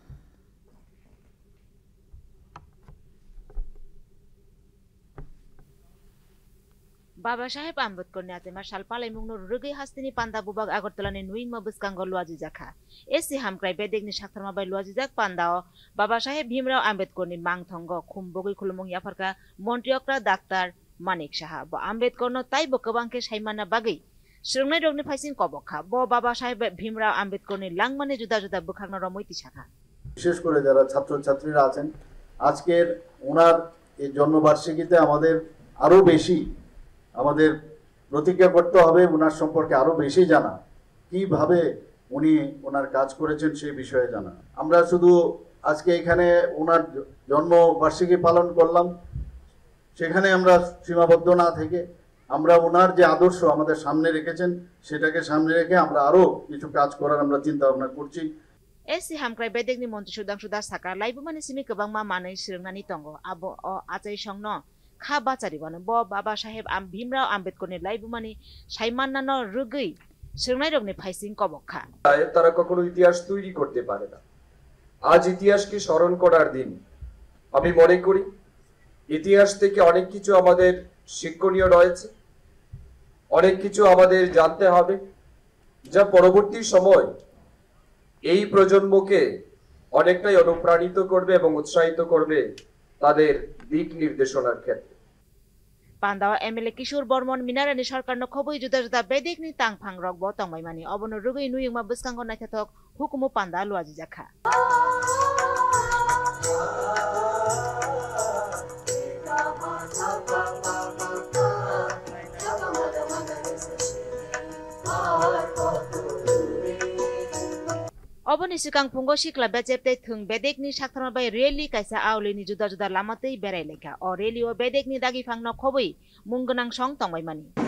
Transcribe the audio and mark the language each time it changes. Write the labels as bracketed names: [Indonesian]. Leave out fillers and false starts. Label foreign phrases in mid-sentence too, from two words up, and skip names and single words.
[Kok Borok] Baba Saheb Ambedkar ni atema sal palai mungno rugai hastini panda bubag Agartala ni nuing ma buskango luaji jakha esi hamkrai bedek ni saktarma bai luaji jak pandao Baba Saheb Bhimrao Ambedkar ni mangthongo khumbogi khulumung yafarka montriokra daktar Manik Saha bo Ambedkar no tai bo kabangke saimana bagai srungnai rogni phaisin kobokha bo Baba Saheb Bhimrao Ambedkar ni langmane juda juda bukhagna রমৈতি শাখা [Bangla] বিশেষ করে যারা ছাত্রছাত্রীরা আছেন আজকের ওনার এই জন্মবার্ষিকীতে আমাদের আরো বেশি আমাদের প্রতিজ্ঞা করতে হবে ওনার সম্পর্কে আরো বেশি জানা কিভাবে উনি ওনার কাজ করেছেন সেই বিষয়ে জানা আমরা শুধু আজকে এখানে ওনার জন্মবার্ষিকী পালন করলাম সেখানে আমরা সীমাবদ্ধ না থেকে আমরা ওনার যে আদর্শ আমাদের সামনে রেখেছেন সেটাকে সামনে রেখে আমরা আরো কিছু কাজ করার আমরা চিন্তা ভাবনা করছি [Kok Borok] esi hamkrai bedekni monti sudang sudah saka laibumani simi kebang ma manai sirnani tongo abo o achai songno kha bachari bano bo Baba Saheb Bhimrao Ambedkar ni laibumani saimannano rugui sirnai rogni phaisin kobokha [Bangla] তারা কখনো ইতিহাস তৈরি করতে পারে না আজ ইতিহাসকে স্মরণ করার দিন আমি মনে করি ইতিহাস থেকে অনেক কিছু আমাদের শিক্ষণীয় রয়েছে অনেক কিছু আমাদের জানতে হবে যা পরবর্তী সময় এই প্রজন্মকে অনেকটাই অনুপ্রাণিত করবে এবং উৎসাহিত করবে তাদের দিক নির্দেশনার ক্ষেত্রে [Kok Borok] Pandao MLA Kishore Bormon Minarani Sarkarno khoboi juda juda bedekni tangphang rokbo tongmaimani obono rugui nuingma buskango naithathok hukumu panda luaji jakha Oboni sikang pungo sikla bejepte thung bedekni saktarma bai rally kaisa aulini juda juda lamatei berai lekha o rally o bedekni dagi phangno khoboi munggonang song tongmaimani